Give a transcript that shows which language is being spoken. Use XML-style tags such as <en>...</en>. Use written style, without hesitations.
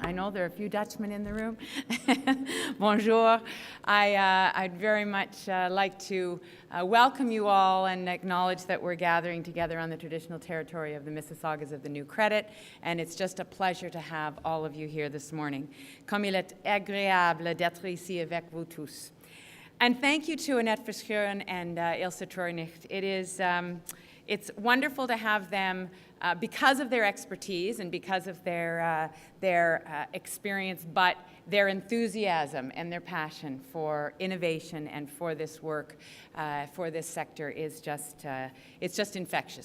<en>I know there are a few Dutchmen in the room. Bonjour. I'd very much like to welcome you all and acknowledge that we're gathering together on the traditional territory of the Mississaugas of the New Credit, and it's just a pleasure to have all of you here this morning.</en> <fr>Comme il est agréable d'être ici avec vous tous.</fr> <en>And thank you to Annette Verschuren and Ilse Treurnicht. It's wonderful to have them because of their expertise and because of their experience, but their enthusiasm and their passion for innovation and for this work, for this sector is just, it's just infectious.</en>